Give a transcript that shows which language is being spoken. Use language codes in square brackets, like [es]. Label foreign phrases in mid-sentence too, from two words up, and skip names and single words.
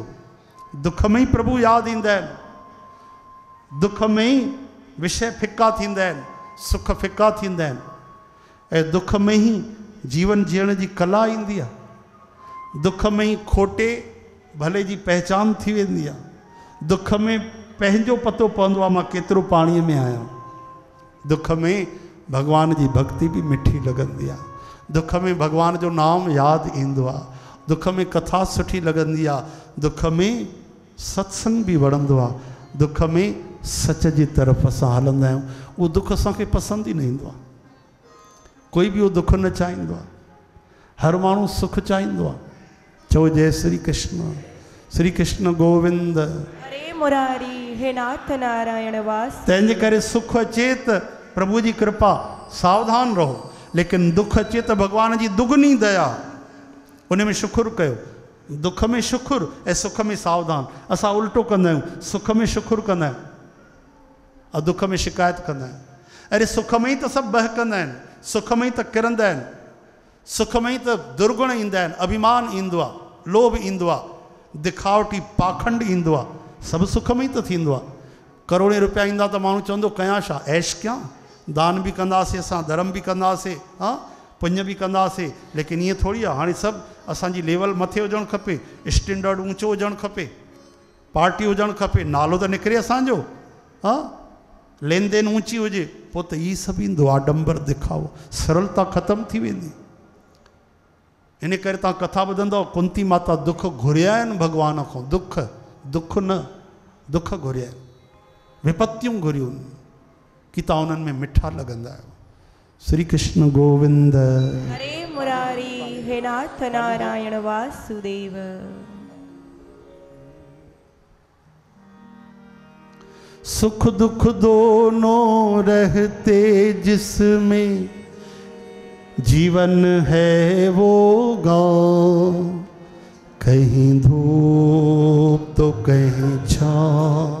[sd] दुख में ई प्रभु यादि ईंदा आहिनि, दुख में ई विषय फिका थींदा आहिनि, सुख फिका थींदा आहिनि ऐं दुख में ही जीवन जीअण जी कला ईंदी आहे। दुख में ही खोटे भले जी पहचान थी वेंदी आहे। दुख में पंहिंजो पतो पवंदो आहे मां केतिरो पाणीअ में आहियां। दुख में भगवान जी भक्ति भी मिठी लॻंदी आहे। दुख में भगवान जो नाम यादि ईंदो आहे। दुख में कथा सुठी लॻंदी आहे। दुख में सत्संग भी वणंदो आहे। दुख में सच जी तरफ़ असां हलंदा आहियूं। उहो दुख असांखे पसंदि ई न ईंदो आहे। कोई भी वो दुख न चाहींदो आहे। हर माण्हू सुख चाहींदो आहे। चओ जय श्री कृष्ण। श्री कृष्ण गोविंद। हरे मुरारी हे नाथ नारायण वास। तंहिंजे करे सुख अचे त प्रभु जी कृपा सावधान रहो, लेकिन दुख अचे त भगवान जी दुगनी दया उन में शुक्र कयो। दुख में शुक्र ऐं सुख में सावधान। असां उल्टो कंदा आहियूं, सुख में शुक्र कंदा आहियूं और दुख में शिकायत कंदा आहियूं। अरे सुख में ही तो सभु बहकंदा आहिनि, सुख में ही तो किरंदा आहिनि, सुख में ही तो दुर्गुण ईंदा आहिनि, अभिमान ईंदो आहे, लोभ ईंदो आहे, दिखावटी पाखंड ईंदो आहे। सभु सुख में ही तो थींदो आहे। करोड़े रुपया ईंदा त माण्हू चवंदो कयां छा, ऐश कयां, दान भी कंदासीं असां, धर्म भी कंदासीं, हाँ पुण्य भी कंदासीं। लेकिन ईअं थोड़ी आहे। हाणे सभु असांजी लेवल मथे हुजणु खपे, स्टैंडर्ड ऊंचो हुजणु खपे, पार्टी हुजणु खपे, नालो त निकिरे असांजो, हाँ लेन देन ऊंची हुजे, पोइ त ई सभु ईंदो आडंबर दिखाओ, सरलता ख़तमु थी वेंदी। इन करे तव्हां कथा ॿुधंदव कुंती माता दुख घुरिया आहिनि भॻवान खां। दुख दुख न दुख घुरिया आहिनि, विपत्तियूं घुरियूं कि तव्हां उन्हनि में मिठा लॻंदा आहियो। श्री कृष्ण गोविंद। हरे मुरारी हे नाथ नारायण वासुदेव। [hi] सुख दुख दोनों रहते जिसमें जीवन है वो गाँव, कहीं धूप तो कहीं छाँव,